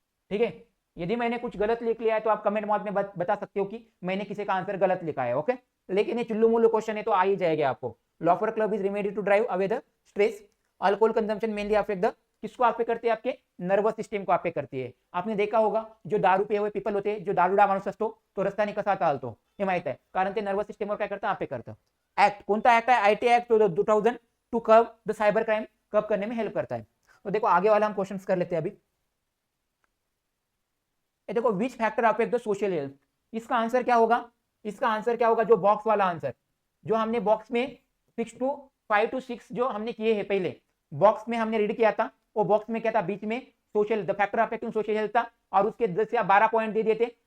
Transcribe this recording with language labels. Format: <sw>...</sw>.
<hi>ठीक है, यदि मैंने कुछ गलत लिख लिया है तो आप कमेंट बॉक्स में बता सकते हो कि मैंने किसी का आंसर गलत लिखा है. ओके, लेकिन ये चुल्लू मुल्लू क्वेश्चन है तो आ ही जाएगा आपको.</hi> <en>Laughter club is remedy to drive away the stress. Alcohol consumption mainly affect the,</en> <hi>किसको अफेक्ट करती है, आपके नर्वस सिस्टम को अफेक्ट करती है. आपने देखा होगा जो दारू पिए हुए पीपल होते हैं,</hi> <mr>जो दारूडा माणूस असतो तो रस्त्याने कसा चालतो हे माहित आहे, कारण ते नर्वस सिस्टमवर काय करतं, अफेक्ट करतं.</mr> <hi>ऍक्ट कोणता ऍक्ट है, IT act 2000 to curve the cyber crime, curve करने में हेल्प करता है. तो देखो आगे वाला हम क्वेश्चन कर लेते हैं अभी. ये देखो,</hi> <en>Which factor affect the social health.</en> <hi>इसका आंसर क्या होगा, इसका आंसर क्या होगा, जो बॉक्स वाला आंसर, जो हमने बॉक्स में 5 to 6 जो हमने किए हैं पहले बॉक्स में हमने रीड किया था, वो बॉक्स में क्या था, बीच में social, the factor affecting social health था, और उसके 10 या 12 पॉइंट दे दिए थे.</hi>